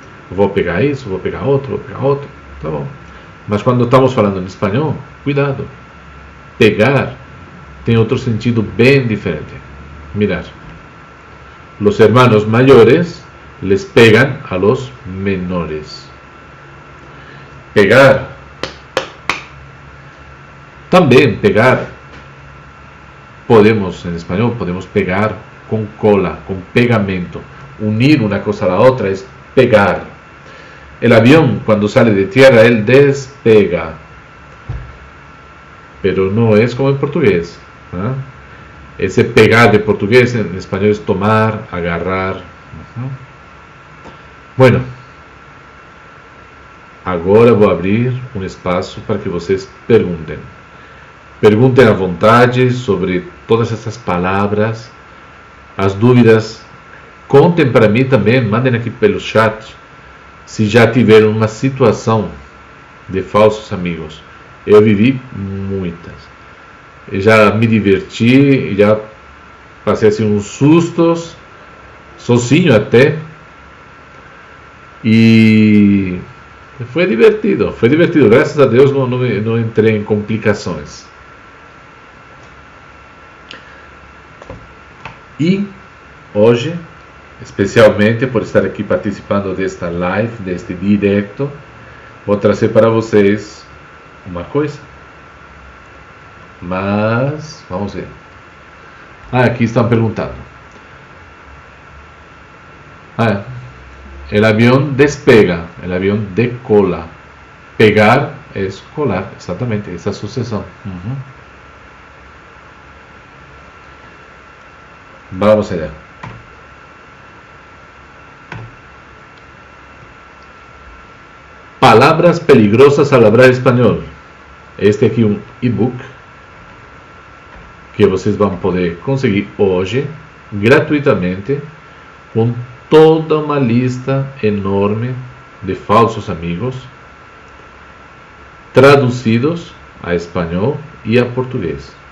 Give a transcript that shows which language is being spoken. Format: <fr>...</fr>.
<pt>Vou pegar isso, vou pegar outro, tá bom. Mas quando estamos falando em espanhol, cuidado. Pegar tem outro sentido bem diferente.</pt> <es>Mirar. Los hermanos mayores les pegan a los menores. Pegar.</es> <pt>Também</pt> <es>pegar. Podemos, en español, podemos pegar con cola, con pegamento. Unir una cosa a la otra es pegar. El avión, cuando sale de tierra, él despega. Pero no es como en portugués. Ese pegar de portugués en español es tomar, agarrar. Bueno,</es> <pt>agora vou abrir um espaço para que vocês perguntem. Perguntem à vontade sobre todas essas palavras, as dúvidas. Contem para mim também, mandem aqui pelo chat, se já tiveram uma situação de falsos amigos. Eu vivi muitas. Eu já me diverti, já passei assim uns sustos, sozinho até. E foi divertido, graças a Deus não entrei em complicações. E hoje, especialmente por estar aqui participando desta live, deste direto, vou trazer para vocês uma coisa. Mas, vamos ver. Aqui estão perguntando.</pt> <es>El avión despega, el avión</es> <pt>decola.</pt> <es>Pegar es colar,</es> <pt>exatamente, essa sucessão.</pt> <es>Vamos allá.</es> <pt>Palavras</pt> <es>peligrosas al hablar</es> <pt>espanhol. Este aqui é um e-book que vocês vão poder conseguir hoje, gratuitamente, com toda uma lista enorme de falsos amigos, traduzidos a espanhol e a português.</pt>